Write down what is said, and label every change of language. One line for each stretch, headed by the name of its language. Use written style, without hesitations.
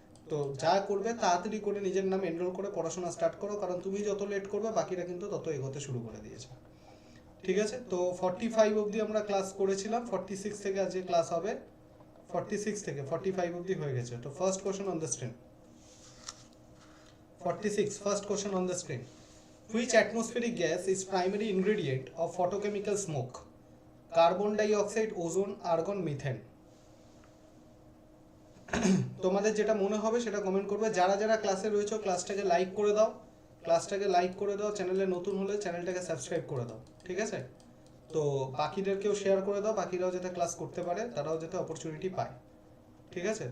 Bangla: তো যা করবে তাড়াতাড়ি করে নিজের নাম এনরোল করে পড়াশোনা স্টার্ট করো, কারণ তুমি যত লেট করবে বাকিরা কিন্তু তত এগোতে শুরু করে দিয়েছে, ঠিক আছে? তো 45 অবধি আমরা ক্লাস করেছিলাম, 46 থেকে আজকে ক্লাস হবে, 46 থেকে 45 অবধি হয়ে গেছে।
English: তো first question on the screen, 46, first question on the screen. Which atmospheric gas is primary ingredient of photochemical smoke?
Bangla: Carbon dioxide, ozone, argon, methane. তোমাদের যেটা মনে হবে সেটা কমেন্ট করবে। যারা যারা ক্লাসে রয়েছে ক্লাসটাকে লাইক করে দাও, ক্লাসটাকে লাইক করে দাও, চ্যানেলে নতুন হলে চ্যানেলটাকে সাবস্ক্রাইব করে দাও, ঠিক আছে? তো বাকিদেরকেও শেয়ার করে দাও, বাকিরাও যাতে ক্লাস করতে পারে, তারাও যাতে অপরচুনিটি পায়, ঠিক আছে?